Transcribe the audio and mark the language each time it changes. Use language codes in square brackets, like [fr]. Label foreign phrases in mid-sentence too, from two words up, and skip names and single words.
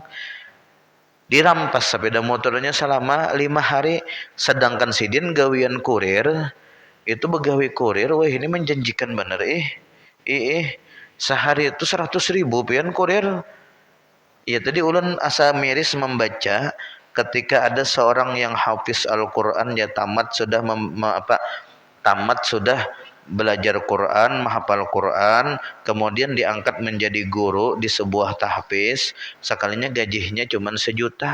[bjn] Dirampas sepeda motornya selama 5 hari, sedangkan sidin gawian kurir itu begawi kurir, wah ini menjanjikan bener sehari itu 100.000 pian kurir. [id] Ya tadi [bjn] ulun asa miris [id] membaca ketika ada seorang yang hafiz Al-Qur'an, ya tamat sudah belajar Quran, menghafal Quran, kemudian diangkat menjadi guru di sebuah tahfiz, sekalinya gajinya cuma 1 juta.